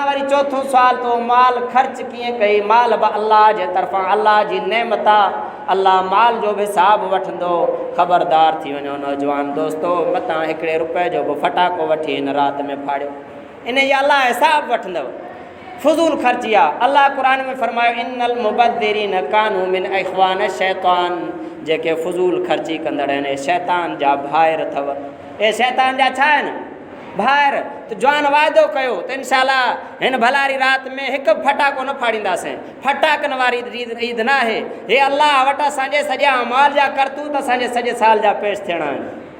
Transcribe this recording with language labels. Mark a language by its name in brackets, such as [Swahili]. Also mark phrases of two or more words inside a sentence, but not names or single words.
[Sindhi] वरी चोथों सुवाल, तो माल ख़र्च कीअं कई? माल बि अल्लाह जे तरफ़ां, अल्लाह जी नेमत आहे। अल्लाह माल जो बि हिसाबु वठंदो। ख़बरदार थी वञो नौजवान दोस्तो, मतां हिकिड़े रुपए जो बि फटाको वठी हिन राति में फाड़ियो, इन जी अल्लाह हिसाबु वठंदव। फज़ूल ख़र्ची आहे। अल्लाह क़ुरान में फरमायो [Arabic] إن المبذرين كانوا من إخوان شيطان, [Sindhi] जेके फज़ूल ख़र्ची कंदड़ आहिनि शैतान जा भाइर अथव। ए शैतान जा छा आहिनि? भाइर। त जवान वाइदो कयो त इंशाअल्लाह हिन भलारी राति में हिकु फटाको न फाड़ींदासीं। फटाकनि वारी ईद न आहे। हे अल्लाह वटि असांजे सॼा अमाल जा करतूत असांजे सॼे साल जा पेश थियणा आहिनि।